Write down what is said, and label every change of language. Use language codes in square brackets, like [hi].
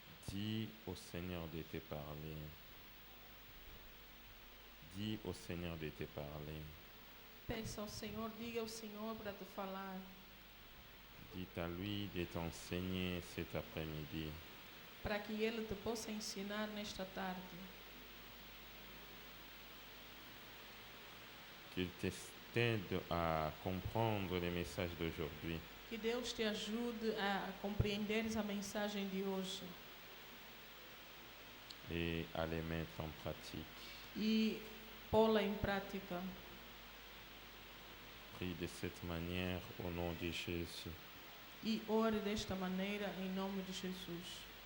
[fr] Dis au Seigneur de te parler. Dis au Seigneur de te parler. [pt] Peça ao Senhor, diga ao Senhor para te falar. [fr] Dis à lui de t'enseigner cet après-midi. [pt] Para que Ele te possa ensinar nesta tarde. [fr] Qu'il t'aide à comprendre les messages d'aujourd'hui. [pt] Que Deus te ajude a compreenderes a mensagem de hoje. [fr] Et à les mettre en pratique. [pt] E pô-la em prática. [fr] Prie de cette manière au nom de Jésus. [pt] E ore desta maneira em nome de Jesus.